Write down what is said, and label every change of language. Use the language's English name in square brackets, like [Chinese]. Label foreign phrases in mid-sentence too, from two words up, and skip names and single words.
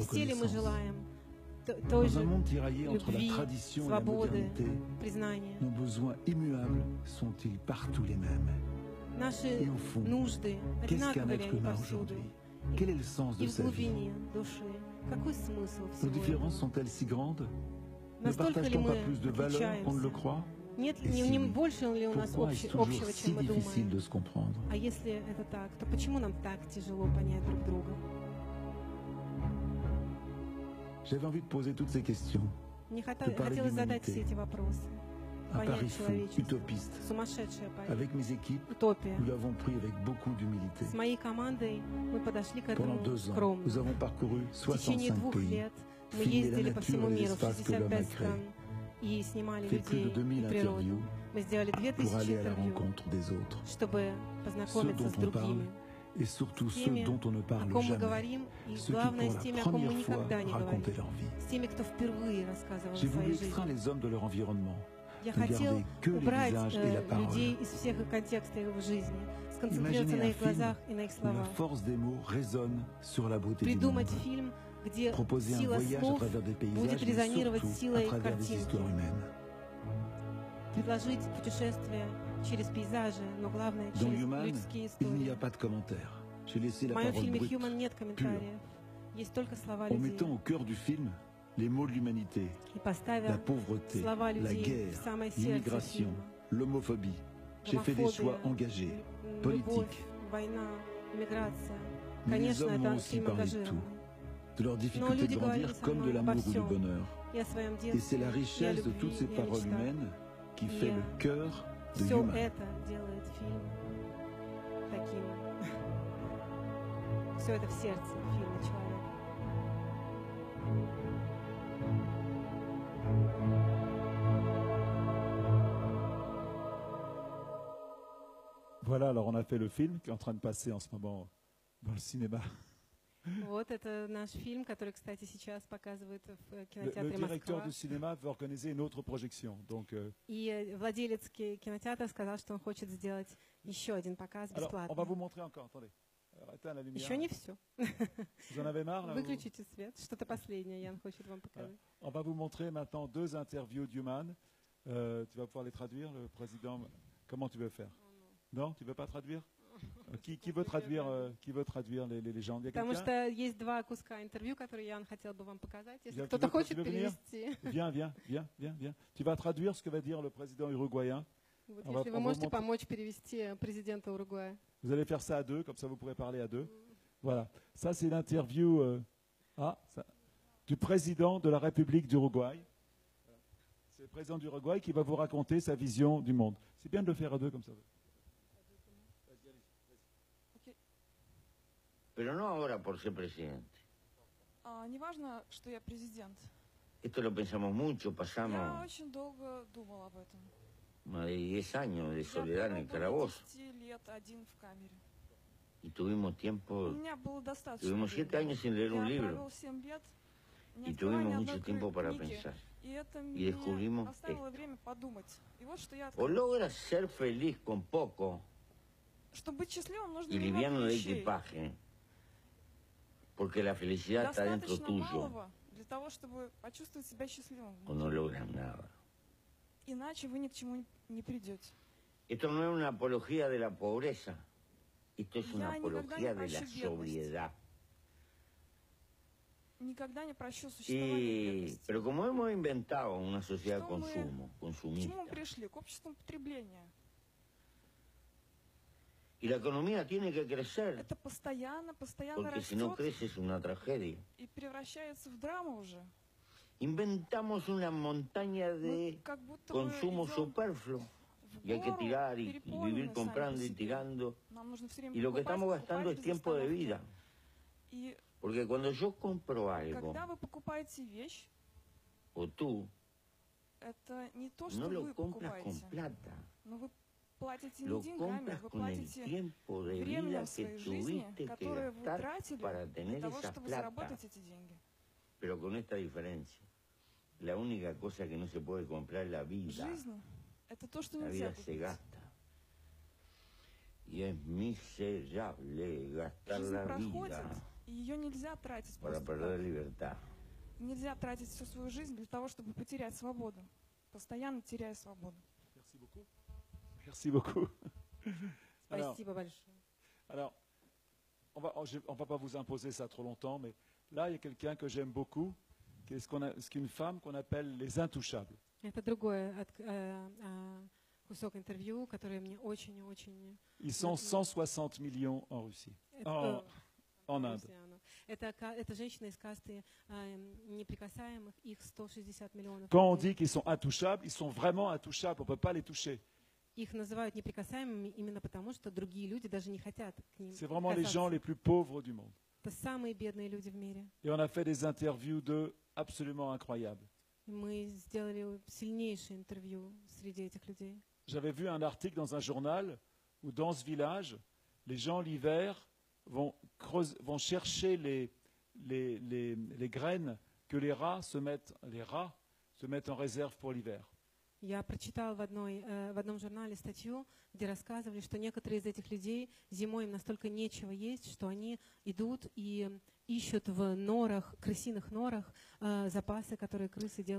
[Russian] все ли мы [French] reconnaissance? [Russian] желаем той [French] Dans un [Russian] же [French] monde tiraillé entre la [Russian] любви, [French] tradition et la [Russian] свободы, [French] modernité, [Russian] признания. [French] nos besoins immuables sont-ils partout les mêmes? [Russian] Наши [French] Et au fond, [Russian] нужды [French] qu'est-ce qu'un [Russian] одинаковы ли [French] être [Russian] они [French] humain [Russian] повсюду? [French] aujourd'hui? Quel est le sens [Russian] И [French] de [Russian] в [French] sa vie? [Russian] глубине души. Какой смысл [French] Nos [Russian] всего [French] différences [Russian] этого? [French] sont-elles si grandes? Ne [Russian] Настолько ли [French] partage-t-on pas [Russian] мы [French] plus de valeur qu'on ne le [Russian] отличаемся? [French] croit? [Russian] Нет, [French] Et [Russian] не, [French] si [Russian] не [French] oui, [Russian] больше ли у нас [French] Pourquoi est-ce toujours [Russian] общего, [French] si [Russian] чем мы [French] difficile [Russian] думаем? [French] de se comprendre? [Russian] А если это так, то почему нам так тяжело понять друг друга? [French] J'avais envie de poser toutes ces questions. [Russian] Мне [French] parler [Russian] хотелось задать [French] d'humanité. [Russian] все эти вопросы. [French] Un [Russian] Понять [French] pari fou, [Russian] человечество. [French] utopiste. [Russian] Сумасшедшая поэзия. [French] Avec mes équipes, [Russian] Утопия. [French] nous l'avons pris avec beaucoup d'humilité. [Russian] С моей командой мы подошли к [French] Pendant [Russian] этому [French] 2 ans, [Russian] скромно. [French] nous avons parcouru [Russian] В течение [French] 65 [Russian] 2 [French] pays, [Russian] лет мы [French] filmé la [Russian] ездили по [French] nature [Russian] всему [French] et [Russian] миру, в [French] l'espace que l'homme a [Russian] 65 [French] créé, [Russian] стран, и снимали [French] fait plus [Russian] людей [French] de 2000 [Russian] и природу. [French] interviews [Russian] Мы сделали [French] pour [Russian] 2000 [French] aller à la [Russian] интервью, [French] rencontre des autres, [Russian] чтобы познакомиться [French] Ceux [Russian] с [French] dont on parle, [Russian] другими, [French] et surtout [Russian] с [French] ceux [Russian] теми, [French] dont on ne [Russian] о [French] parle [Russian] ком мы [French] jamais, [Russian] говорим, и [French] ceux qui [Russian] главное, [French] pour [Russian] с теми, [French] la [Russian] о ком мы [French] première fois [Russian] никогда не говорим, [French] racontaient leur vie. [Russian] с теми, кто впервые рассказывал о [French] J'ai voulu [Russian] своей [French] extraire [Russian] жизни. [French] les hommes de leur environnement, [Russian] Я [French] ne [Russian] хотел [French] garder que les [Russian] убрать [French] visages et la parole. [Russian] людей из всех их контекстов их жизни, сконцентрироваться [French] Imaginez [Russian] на [French] un [Russian] их [French] film [Russian] глазах и на их [French] où la [Russian] словах. [French] force des mots résonne sur la beauté du monde. [Russian] Придумать фильм, где [French] Proposer un [Russian] сила [French] voyage à [Russian] слов [French] travers des [Russian] будет [French] paysages, mais [Russian] резонировать [French] surtout à [Russian] силой [French] travers des [Russian] картинки. [French] histoires humaines. [Russian] Предложить путешествие через пейзажи, но главное [French] Dans [Russian] через [French] Human, [Russian] людские [French] il n'y [Russian] истории. [French] a pas de commentaires. J'ai laissé [Russian] В [French] la [Russian] моем [French] parole [Russian] фильме [French] brute. [Russian] «Human» нет комментариев. Есть только слова [French] En [Russian] людей. [French] mettant au cœur du film les maux de l'humanité, [Russian] и поставил [French] la pauvreté, [Russian] слова [French] la [Russian] людей [French] guerre, [Russian] в самое сердце [French] l'immigration, [Russian] фильма. [French] l'homophobie. J'ai fait des choix engagés, [Russian] Любовь, [French] politiques. [Russian] война, иммиграция. [French] Mais les [Russian] Конечно, [French] hommes m'ont [Russian] это [French] aussi [Russian] фильм [French] parlé de tout, [Russian] ангажированный. [French] de leur difficulté [Russian] люди [French] de [Russian] говорили [French] grandir [Russian] со [French] comme de [Russian] мной обо [French] l'amour ou du [Russian] всем. [French] bonheur. [Russian] И о своем [French] Et c'est [Russian] детстве, [French] la [Russian] и о [French] richesse de [Russian] любви, [French] toutes ces [Russian] и о [French] paroles [Russian] мечтах. [French] humaines qui [Russian] И [French] fait le cœur de [Russian] Все [French] Human. [Russian] это делает фильм таким. Все это в сердце фильма человека. [French] Voilà, alors on a fait le film qui est en train de passer en ce moment dans le cinéma. [Russian] Вот это наш фильм, который, кстати, сейчас показывают в [French] Le [Russian] кинотеатре [French] directeur [Russian] Москва. [French] du cinéma veut organiser une autre projection. Donc, [Russian] И владелец кинотеатра сказал, что он хочет сделать еще один показ [French] alors, on va [Russian] бесплатно. [French] vous montrer encore. Attendez. Alors, éteins la lumière. [Russian] Еще не все. [French] Vous en avez marre là, vous [Russian] Выключите свет. Что-то последнее Ян хочет вам [French] Voilà. [Russian] показать. [French] On va vous montrer maintenant 2 interviews d'Human. Tu vas pouvoir les traduire, le président. Comment tu veux faire? Non, tu veux pas traduire? Qui veut traduire les légendes? Il y a [Russian] Потому [French] quelqu'un? [Russian] что есть два куска интервью, которые Ян хотел бы вам показать. Если [French] Viens, [Russian] кто-то [French] tu [Russian] хочет [French] veux venir? [Russian] перевести. [French] Viens. Tu vas traduire ce que va dire le président uruguayen. [Russian] Вот, [French] On va- [Russian] если [French] on [Russian] вы [French] va [Russian] можете [French] montrer- [Russian] помочь перевести президента Уругвая. [French] Vous allez faire ça à 2, comme ça vous pourrez parler à 2. Voilà. Ça, c'est l'interview du président de la République d'Uruguay. C'est le président d'Uruguay qui va vous raconter sa vision du monde. C'est bien de le faire à 2 comme ça. [Spanish] Pero no ahora por ser presidente. [Russian] Не важно, что я президент. [Spanish] Esto lo pensamos mucho, [Russian] Я [Spanish] pasamos [Russian] очень долго думал об этом. [Spanish] más de 10 años de [Russian] Я [Spanish] soledad en [Russian] провел [Spanish] el [Russian] более [Spanish] calabozo [Russian] 10 лет один в камере. [Spanish] y tuvimos [Russian] У [Spanish] tiempo, [Russian] меня было достаточно [Spanish] tuvimos 7 [Russian] времени. [Spanish] años sin leer un [Russian] Я [Spanish] libro [Russian] провел 7 лет, не [Spanish] y [Russian] открывая ни [Spanish] tuvimos [Russian] одной [Spanish] mucho tiempo para [Russian] книги. [Spanish] pensar. [Russian] И это [Spanish] Y descubrimos [Russian] мне оставило время подумать. И вот что я [Spanish] O [Russian] открыл. [Spanish] logras ser feliz con poco [Russian] Чтобы быть счастливым, нужно [Spanish] y [Russian] немного [Spanish] liviano de [Russian] вещей. [Spanish] equipaje, porque la felicidad está dentro [Russian] Достаточно [Spanish] tuyo, [Russian] малого для того, чтобы почувствовать себя счастливым. [Spanish] o no logras nada. [Russian] Иначе вы ни к чему не придете. [Spanish] Esto no es una apología de la pobreza, esto es una [Russian] Я никогда не [Spanish] apología de la [Russian] прощу бедность. [Spanish] sobriedad. [Russian] Никогда не прощу существование бедности. [Spanish] Pero como hemos inventado una sociedad de [Russian] Что мы- [Spanish] consumo, [Russian] К чему [Spanish] consumista, [Russian] мы пришли? К обществу потребления. [Spanish] y la economía tiene que crecer, [Russian] Это постоянно [Spanish] porque si no [Russian] растет [Spanish] crece es una tragedia. [Russian] и превращается в драму уже. [Spanish] Inventamos una montaña [Russian] Мы [Spanish] de [Russian] как будто бы [Spanish] consumo [Russian] идем [Spanish] superfluo, [Russian] в [Spanish] y hay que [Russian] гору, [Spanish] tirar y [Russian] переполненные [Spanish] vivir [Russian] сами [Spanish] comprando [Russian] по [Spanish] y [Russian] себе. [Spanish] tirando. [Russian] Нам нужно все время [Spanish] Y lo que [Russian] покупать, [Spanish] estamos [Russian] покупать [Spanish] gastando es [Russian] без [Spanish] tiempo de [Russian] остановки. [Spanish] vida. [Russian] И [Spanish] Porque cuando yo compro algo, [Russian] когда вы покупаете вещь, [Spanish] o tú, [Russian] это не то, что [Spanish] no lo [Russian] вы [Spanish] compras con [Russian] покупаете, [Spanish] plata, [Russian] но вы платите не [Spanish] lo [Russian] деньгами, [Spanish] compras [Russian] вы [Spanish] con el [Russian] платите [Spanish] tiempo de vida [Russian] временем [Spanish] que [Russian] своей жизни, [Spanish] tuviste que [Russian] которое вы [Spanish] gastar [Russian] тратили [Spanish] para [Russian] для [Spanish] tener [Russian] того, [Spanish] esa [Russian] чтобы [Spanish] plata. [Russian] заработать эти деньги. [Spanish] Pero con esta diferencia. La única cosa que no se puede comprar es la vida. [Russian] Жизнь — это то, что [Spanish] La [Russian] нельзя [Spanish] vida se [Russian] купить. [Spanish] gasta. Y es miserable gastar [Russian] Жизнь [Spanish] la [Russian] проходит, [Spanish] vida [Russian] и ее нельзя тратить [Spanish] para [Russian] просто [Spanish] perder [Russian] так. [Spanish] libertad. [Russian] Нельзя тратить всю свою жизнь для того, чтобы потерять свободу. Постоянно теряя свободу. [French] Merci beaucoup. Merci beaucoup. Alors, [Russian] Спасибо большое. [French] alors, on va pas vous imposer ça trop longtemps, mais là, il y a quelqu'un que j'aime beaucoup, qui est ce qu'une femme qu'on appelle les intouchables. [Russian] Это другой кусок интервью, который мне очень-очень... [French] Ils sont 160 millions en Russie, en Inde. [Russian] Это женщина из касты неприкасаемых, их 160 миллионов. [French] Quand on dit qu'ils sont intouchables, ils sont vraiment intouchables, on ne peut pas les toucher. [Russian] Их называют неприкасаемыми именно потому, что другие люди даже не хотят к ним [French] C'est vraiment les gens [Russian] касаться. [French] les plus pauvres du monde. [Russian] Это самые бедные люди в мире. [French] Et on a fait des interviews d'eux absolument incroyables. [Russian] Мы сделали сильнейшее интервью среди этих людей. [French] J'avais vu un article dans un journal où dans ce village, les gens l'hiver vont chercher les graines que les rats se mettent en réserve pour l'hiver. [Russian] Я прочитала в одном журнале статью, где рассказывали, что некоторые из этих людей зимой им настолько нечего есть, что они идут и ищут в норах, крысиных норах, запасы, которые крысы делают на зиму.